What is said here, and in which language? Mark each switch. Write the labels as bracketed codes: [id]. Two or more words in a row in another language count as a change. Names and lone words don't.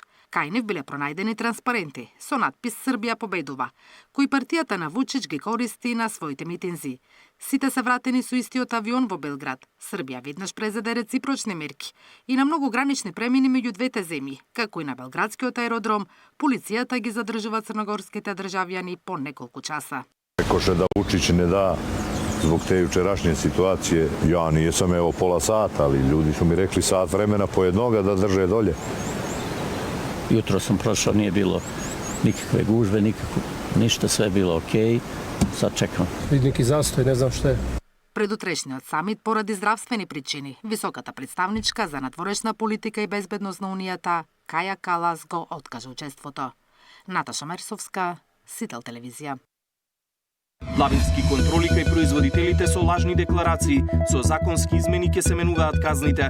[mk] Кај нив биле пронајдени транспаренти со надпис Србија победува, кои партијата на Вучич ги користи на своите митинзи. Сите се вратени со истиот авион во Белград. Србија веднаш презеде реципрочни мерки и на многу гранични премини меѓу двете земји, како и на белградскиот аеродром, полицијата ги задржува црногорските државјани по неколку часа. [sr] Рекоше да Вучич не да zbog te jučerašnje situacije. Ja nisam evo pola sata, ali ljudi su mi rekli sat vremena po jednoga da drže dolje. Jutro sam prošao, nije bilo nikakve gužve, ništa, sve je bilo okej. Sad čekam. Vidi neki zastoj, ne znam šta je. [mk] Предутрешниот самит поради здравствени причини, високата представничка за надворешна политика и безбедност на Унијата, Каја Калас, го откажа учеството. Наташа Мерсовска, Сител телевизија. Лавински контроли кај производителите со лажни декларации, со законски измени ќе се менуваат казните.